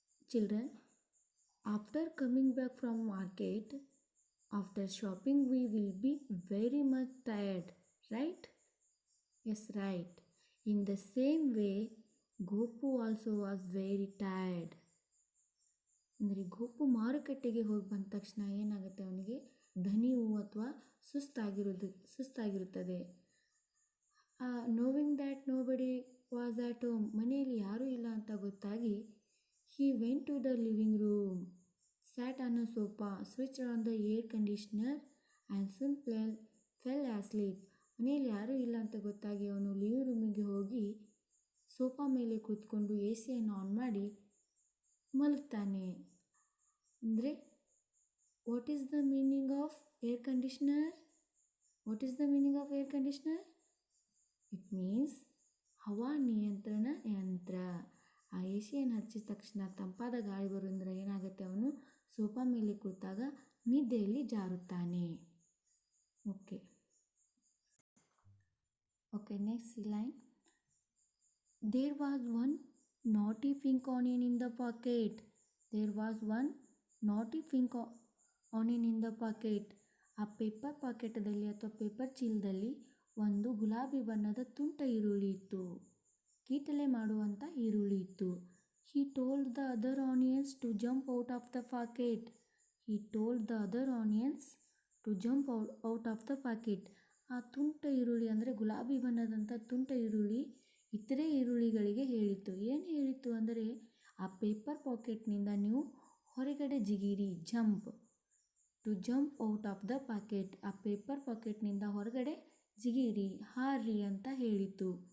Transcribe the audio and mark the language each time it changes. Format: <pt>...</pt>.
<en>Children, after coming back from market, after shopping, we will be very much tired, right? Yes, right. In the same way, Gopu also was very tired.</en> <kn>ಅಂದರೆ ಗೋಪು ಮಾರುಕಟ್ಟೆಗೆ ಹೋಗಿ ಬಂದ ತಕ್ಷಣ ಏನಾಗುತ್ತೆ, ಅವನಿಗೆ ದಣಿವು ಅಥವಾ ಸುಸ್ತಾಗಿರುತ್ತದೆ.</kn> <en>knowing that nobody was at home,</en> <kn>ಮನೆಯಲ್ಲಿ ಯಾರೂ ಇಲ್ಲ ಅಂತ ಗೊತ್ತಾಗಿ</kn> <en>he went to the living room, sat on a sofa, switched on the air conditioner and soon fell asleep.</en> <kn>ಮನೆಯಲ್ಲಿ ಯಾರೂ ಇಲ್ಲ ಅಂತ ಗೊತ್ತಾಗಿ ಅವನು ಲಿವಿಂಗ್ ರೂಮಿಗೆ ಹೋಗಿ ಸೋಫಾ ಮೇಲೆ ಕೂತ್ಕೊಂಡು AC-ಯನ್ನು ಆನ್ ಮಾಡಿ ಮಲಗ್ತಾನೆ.</kn> <en>ಅಂದರೆ what is the meaning of air conditioner? What is the meaning of air conditioner? It means</en> <kn>ಹವಾ ನಿಯಂತ್ರಣ ಯಂತ್ರ. ಆ AC-ಯನ್ನು ಹಚ್ಚಿದ ತಕ್ಷಣ ತಂಪಾದ ಗಾಳಿ ಬರೋದ್ರಿಂದ ಏನಾಗುತ್ತೆ, ಅವನು ಸೋಫಾ ಮೇಲೆ ಕುಳಿತಾಗ ನಿದ್ದೆಯಲ್ಲಿ ಜಾರುತ್ತಾನೆ.</kn> <en>Okay next line. There was one naughty pink onion in the pocket. There was one naughty pink onion in the pocket.</en> <kn>ಆ ಪೇಪರ್ ಪಾಕೆಟದಲ್ಲಿ ಅಥವಾ ಪೇಪರ್ ಚೀಲದಲ್ಲಿ ಒಂದು ಗುಲಾಬಿ ಬಣ್ಣದ ತುಂಟ ಈರುಳ್ಳಿ ಇತ್ತು, ಕೀಟಲೆ ಮಾಡುವಂಥ ಈರುಳ್ಳಿ ಇತ್ತು.</kn> <en>He told the other onions to jump out of the pocket. He told the other onions to jump out of the pocket.</en> <kn>ಆ ತುಂಟ ಈರುಳ್ಳಿ ಅಂದರೆ ಗುಲಾಬಿ ಬಣ್ಣದಂಥ ತುಂಟ ಈರುಳ್ಳಿ ಇತರೆ ಈರುಳ್ಳಿಗಳಿಗೆ ಹೇಳಿತು. ಏನು ಹೇಳಿತು ಅಂದರೆ, ಆ ಪೇಪರ್ ಪಾಕೆಟ್ನಿಂದ ನೀವು ಹೊರಗಡೆ ಜಿಗಿರಿ,</kn> <en>To jump out of the pocket.</en> <kn>ಆ ಪೇಪರ್ ಪಾಕೆಟ್ನಿಂದ ಹೊರಗಡೆ ಜಿಗಿರಿ, ಹಾರ್ರಿ ಅಂತ ಹೇಳಿತು.</kn>